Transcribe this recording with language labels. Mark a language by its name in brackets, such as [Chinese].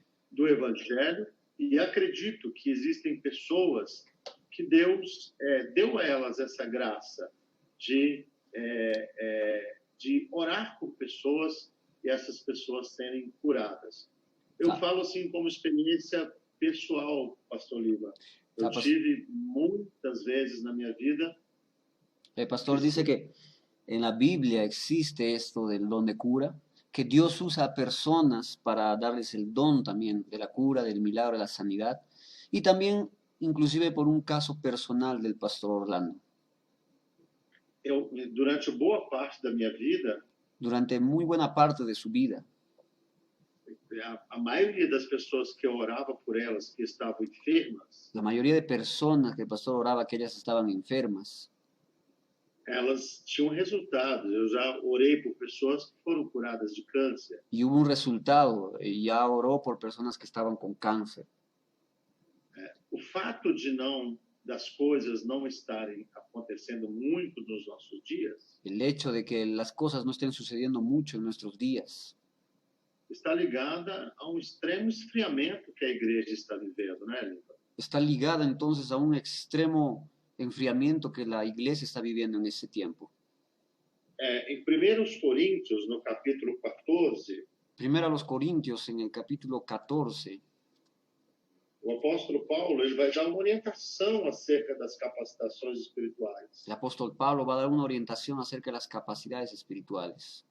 [Portuguese] do Evangelho, e acredito que existem pessoas que Deus deu a elas essa graça de orar por pessoas e essas pessoas serem curadas. Eu falo assim como experiência pessoal, pastor Lima. Eu tive muitas vezes na minha vida. [Spanish] El pastor dice que en la Biblia existe esto del don de cura, que Dios usa a personas para darles el don también de la cura, del milagro, de la sanidad, y también inclusive por un caso personal del pastor Orlando. [Portuguese] Durante boa parte da minha vida, [Spanish] durante muy buena parte de su vida, [Portuguese] a maioria das pessoas que eu orava por elas que estavam enfermas, [Spanish] la mayoría de personas que el pastor oraba que ellas estaban enfermas, [Portuguese] elas tinham resultados. Eu já orei por pessoas que foram curadas de câncer. [Spanish] Y hubo un resultado, y ya oró por personas que estaban con cáncer. [Portuguese] O fato de das coisas não estarem acontecendo muito nos nossos dias, [Spanish] el hecho de que las cosas no estén sucediendo mucho en nuestros días, [Portuguese] está ligada a extremo esfriamento que a igreja está vivendo, né, Lima? [Spanish] Está ligada entonces a un extremo enfriamiento que la iglesia está viviendo en ese tiempo. [Portuguese] Em 1 Coríntios, no capítulo 14, [Spanish] Primero a los Corintios, en el capítulo 14, [Portuguese] o apóstolo Paulo ele vai dar uma orientação acerca das capacitações espirituais. [Spanish] El apóstol Pablo va a dar una orientación acerca de las capacidades espirituales.